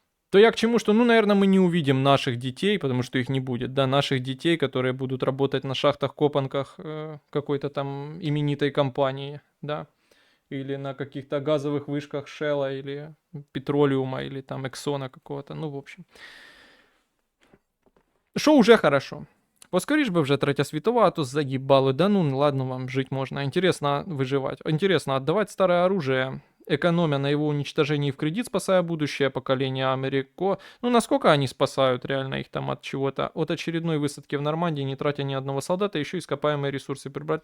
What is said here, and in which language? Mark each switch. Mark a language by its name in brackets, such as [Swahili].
[Russian] То я к чему, что, ну, наверное, мы не увидим наших детей, потому что их не будет, да, наших детей, которые будут работать на шахтах-копанках какой-то там именитой компании, да, или на каких-то газовых вышках Шелла, или Петролиума, или там Эксона какого-то, ну, в общем. Що уже хорошо. [Ukrainian] Поскоріш би вже третя світова, а то загибали. [Russian] Да ну ладно, вам жить можно. Интересно выживать. Интересно отдавать старое оружие, экономя на его уничтожении в кредит, спасая будущее поколение Америко. Ну, насколько они спасают реально их там от чего-то? От очередной высадки в Нормандии, не тратя ни одного солдата, еще ископаемые ресурсы прибрать.